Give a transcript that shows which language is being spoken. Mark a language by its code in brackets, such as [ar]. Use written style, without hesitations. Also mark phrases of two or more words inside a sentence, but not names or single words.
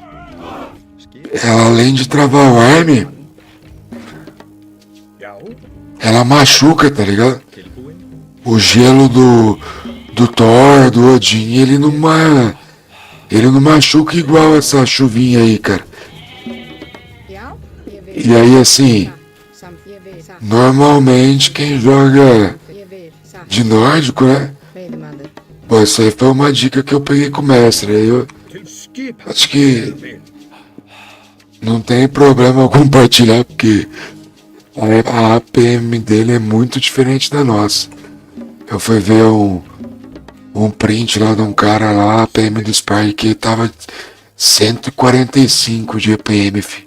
[pt] ela além de travar o arme, [is] Já, [pt] ela machuca, tá ligado? [is] Tilbúin. [pt] O gelo do Thor, do Odin, ele não machuca igual essa chuvinha aí, cara. [is] Já, ég vil. [pt] E aí, assim, [is] Samt ég vil. Satt. [pt] normalmente quem joga [is] Ég vil. Satt. [pt] de nórdico, né? [is] Veiðimaður. [pt] Pô, isso aí foi uma dica que eu peguei com o mestre. Aí eu [is] Til skipan. [pt] acho que [is] Ég vil. [pt] não tem problema eu compartilhar, porque a APM dele é muito diferente da nossa. Eu fui ver um print lá de um cara lá, a APM do Spark, que tava 145 de APM, fi.